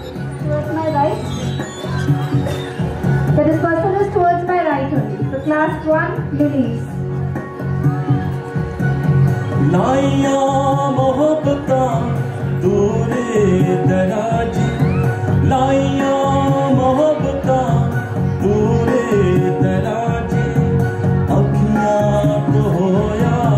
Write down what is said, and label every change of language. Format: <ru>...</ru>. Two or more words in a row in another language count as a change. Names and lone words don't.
<en>Towards my right. The dispersal is towards my right only. So class 1, Lilies.</en> <pa>ਲਾਈਆਂ ਮੁਹੱਬਤਾਂ ਦੂਰੇ ਦਰਾਜ਼ ਲਾਈਆਂ ਮੁਹੱਬਤਾਂ ਦੂਰੇ ਦਰਾਜ਼ ਅੱਖੀਆਂ ਤੋਂ ਹੋਇਆ</pa>